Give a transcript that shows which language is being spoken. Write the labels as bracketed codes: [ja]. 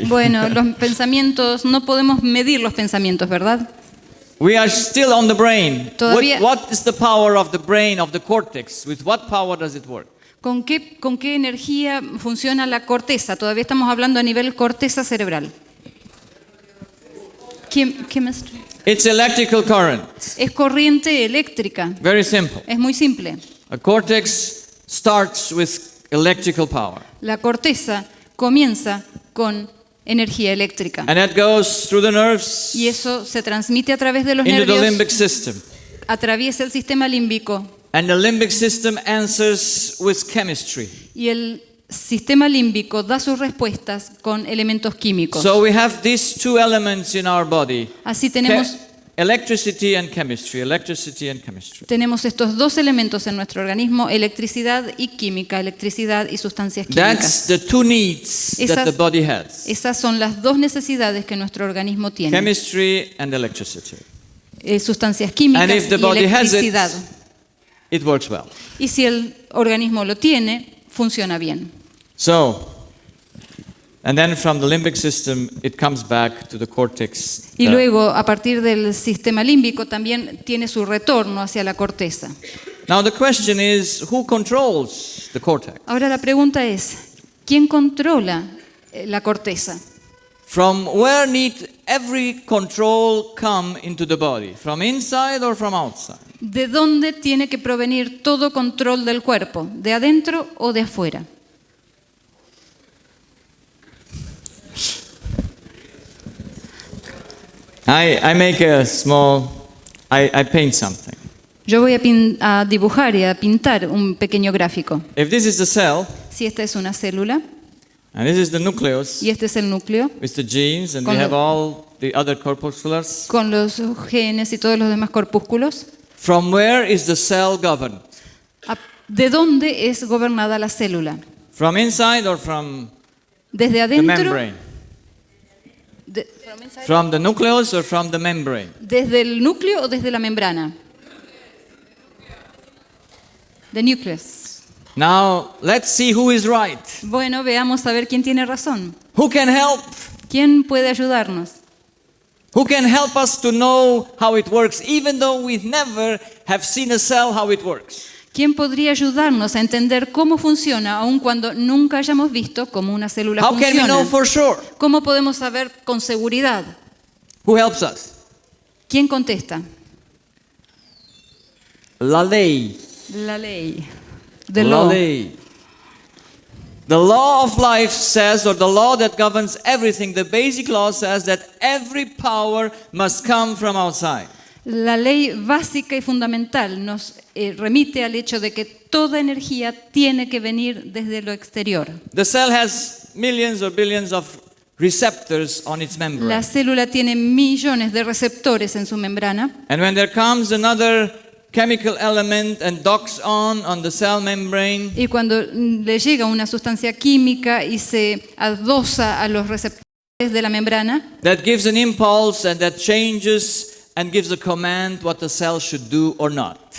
[es] Bueno, los pensamientos, no podemos medir los pensamientos, ¿verdad? [en] We are still on the brain. [es] Todavía- [en] What is the power of the brain, of the cortex? With what power does it work? [es] ¿Con qué energía funciona la corteza? Todavía estamos hablando a nivel corteza cerebral. [en] Chemistry. It's electrical current. [es] Es corriente eléctrica. [en] Very simple. [es] Es muy simple. [en] A cortex starts with electrical power. [es] La corteza comienza con energía eléctrica. [en] And that goes through the nerves [es] Y eso se transmite a través de los [en] into the [es] nervios, [en] limbic system. [es] atraviesa el sistema límbico. [en] And the limbic system answers with chemistry. [es] Y el sistema límbico da sus respuestas con elementos químicos. [en] So we have these two elements in our body. [es] Así tenemos [en] Electricity and chemistry. Electricity and chemistry. [es] Tenemos estos dos elementos en nuestro organismo, electricidad y química, electricidad y sustancias químicas. [en] That's the two needs that the body has. [es] Esas son las dos necesidades que nuestro organismo tiene, [en] Chemistry and electricity. [es] Sustancias químicas [en] And if the [es] y [en] body has it, [es] electricidad. [en] it works well. [es] Y si el organismo lo tiene, funciona bien. [en] So, and then from the limbic system, it comes back to the cortex. [es] Y luego, a partir del sistema límbico, también tiene su retorno hacia la corteza. [en] Now the question is, who controls the cortex? [es] Ahora la pregunta es, ¿quién controla la corteza? [en] From where need every control come into the body? From inside or from outside? [es] ¿De dónde tiene que provenir todo control del cuerpo? ¿De adentro o de afuera? [en] I make a small, I paint something. [es] Yo voy a dibujar y a pintar un pequeño gráfico. [en] If this is the cell, [es] Si esta es una célula [en] and this is the nucleus, [es] y este es el núcleo, [en] with the genes, and [es] Con [en] we have [es] lo- [en] all the other corpusculars, [es] con los genes y todos los demás corpúsculos, [en] from where is the cell governed? [es] ¿de dónde es gobernada la célula? [en] From inside or from [es] ¿Desde [en] the [es] adentro? [en] membrane? From the nucleus or from the membrane? [es] ¿Desde el núcleo o desde la membrana? [en] The nucleus. Now, let's see who is right. [es] Bueno, veamos a ver quién tiene razón. [en] Who can help? [es] ¿Quién puede ayudarnos? [en] Who can help us to know how it works, even though we never have seen a cell how it works? [es] ¿Quién podría ayudarnos a entender cómo funciona, aun cuando nunca hayamos visto cómo una célula [en] How can we [es] funciona? [en] know for sure? [es] ¿Cómo podemos saber con seguridad? [en] Who helps us? [es] ¿Quién contesta? La ley. La ley. [en] The [es] La [en] law. [es] ley. [en] The law of life says, or the law that governs everything, the basic law says that every power must come from outside. [es] La ley básica y fundamental nos remite al hecho de que toda energía tiene que venir desde lo exterior. [en] The cell has millions or billions of receptors on its [es] La [en] membrane. [es] célula tiene millones de receptores en su membrana [en] And when there comes another chemical element and docks on the cell membrane, [es] y cuando le llega una sustancia química y se adosa a los receptores de la membrana, [en] that gives an impulse and that changes and gives a command what the cell should do or not.